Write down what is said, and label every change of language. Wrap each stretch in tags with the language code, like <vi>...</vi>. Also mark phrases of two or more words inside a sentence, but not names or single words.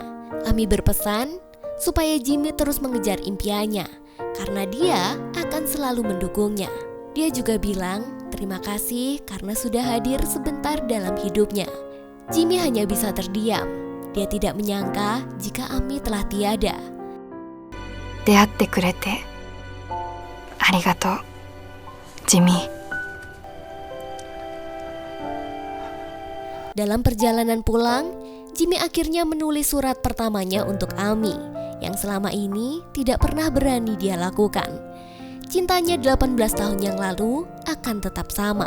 <id>Ami berpesan supaya Jimmy terus mengejar impiannya, karena dia akan selalu mendukungnya. Dia juga bilang terima kasih karena sudah hadir sebentar dalam hidupnya. Jimmy hanya bisa terdiam. Dia tidak menyangka jika Ami telah tiada.</id> <ja>出会ってくれてありがとう、ジミー。</ja> <id>Dalam perjalanan pulang, Jimmy akhirnya menulis surat pertamanya untuk Ami yang selama ini tidak pernah berani dia lakukan. Cintanya 18 tahun yang lalu akan tetap sama.</id>